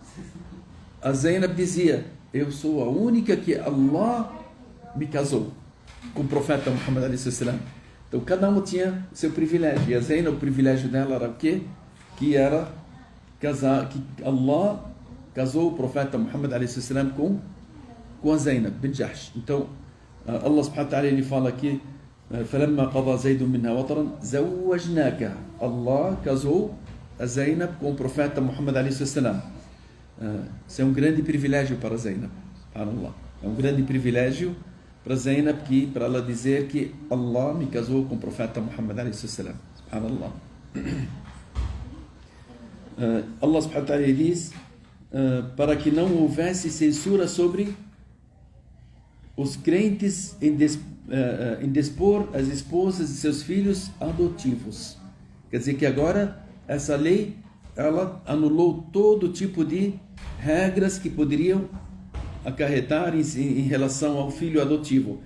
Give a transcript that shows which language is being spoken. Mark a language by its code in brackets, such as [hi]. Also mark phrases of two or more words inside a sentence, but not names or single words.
[pt] A Zainab dizia: eu sou a única que Allah me casou. com o profeta Muhammad a.s. Então cada um tinha seu privilégio. E a Zainab, o privilégio dela era o quê? Que era casar, que Allah casou o profeta Muhammad a.s. com a Zainab bin Jahsh. Então Allah [ar] سبحانه وتعالى [pt] ele fala aqui: [ar] فَلَمَّا قَضَى زَيْدٌ مِنْهَا وَطَرًا زَوَّجْنَاكَ. [pt] Allah casou a Zainab com o profeta Muhammad a.s. Isso é um grande privilégio para Zainab. Allah. É um grande privilégio para Zainab, para ela dizer que Allah me casou com o profeta Muhammad a.s. Subhanallah. Allah [ar] سبحانه وتعالى [pt] diz para que não houvesse censura sobre os crentes em despor as esposas de seus filhos adotivos. Quer dizer que agora essa lei ela anulou todo tipo de regras que poderiam acarretar em relação ao filho adotivo.